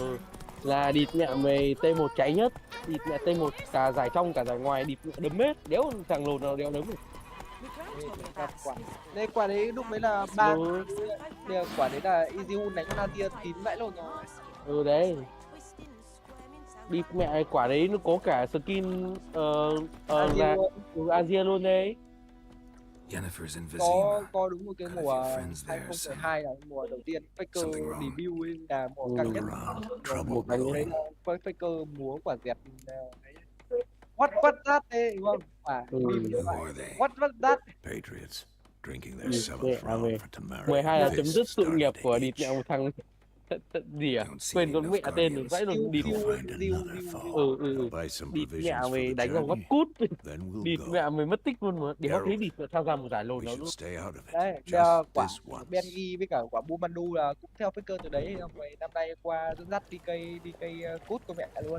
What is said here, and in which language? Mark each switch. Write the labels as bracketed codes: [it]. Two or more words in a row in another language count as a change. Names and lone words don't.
[vi] Là địt mẹ mày T1 cháy nhất, địt mẹ T1 cả giải trong cả giải ngoài, địt mẹ đấm hết, đéo thằng lồn nào đéo đấm được. Đây quả đấy lúc đấy là ba quả đấy là Easyhoon đánh Nadia tín vãi luôn rồi. Đấy. Địt mẹ quả đấy nó có cả skin là Asia luôn đấy. [en] Jennifer's in Vizima. [vi] Có đúng một cái mùa 2012 là mùa đầu tiên Faker debut ấy, là mùa căng nhất. Một cái đấy là Faker múa quả dẹt [en] What that [vi] đấy đúng không? [en] What that? Patriots drinking their seventh round for tomorrow. [vi] 12 là chấm dứt sự nghiệp của địt mẹ một thằng gì à? Quên con mẹ tên rồi, vãi luôn địt. Địt mẹ mày đánh vào gót cút. Địt mẹ mày mất tích luôn mà. Đéo thấy địt mẹ tham gia một giải lồn nào luôn. Đấy, quả Benji với cả quả Bumandu là cũng theo Faker từ đấy, xong rồi năm nay qua dẫn dắt DK cút của mẹ luôn.